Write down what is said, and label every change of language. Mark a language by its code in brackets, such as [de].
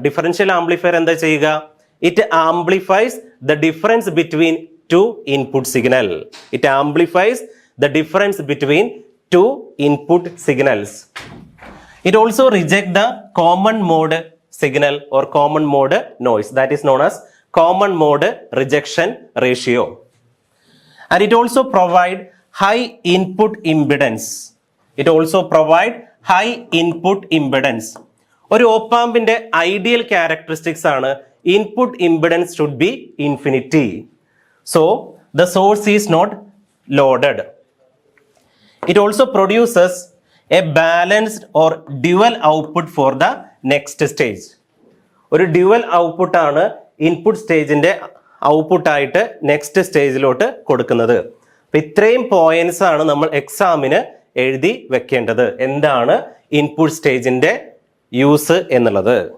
[en] differential amplifier [ml] എന്താ ചെയ്യുക? [en] It amplifies the difference between 2 input signal. It amplifies the difference between 2 input signals. It also reject the common mode signal or common mode noise. That is known as common mode rejection ratio. And it also provide high input impedance. It also provide high input impedance. [ml] ഒരു ഓപ്പാമ്പിന്റെ ideal characteristics ആണ് [en] Input impedance should be infinity. So the source is not loaded. It also produces a balanced or dual output for the next stage. [ml] ഒരു dual output ആണ് input സ്റ്റേജിന്റെ output ആയിട്ട് next സ്റ്റേജിലോട്ട് കൊടുക്കുന്നത്. അപ്പൊ ഇത്രയും points ആണ് നമ്മൾ എക്സാമിന് എഴുതി വെക്കേണ്ടത്. എന്താണ് ഇൻപുട്ട് സ്റ്റേജിന്റെ യൂസ് എന്നുള്ളത്.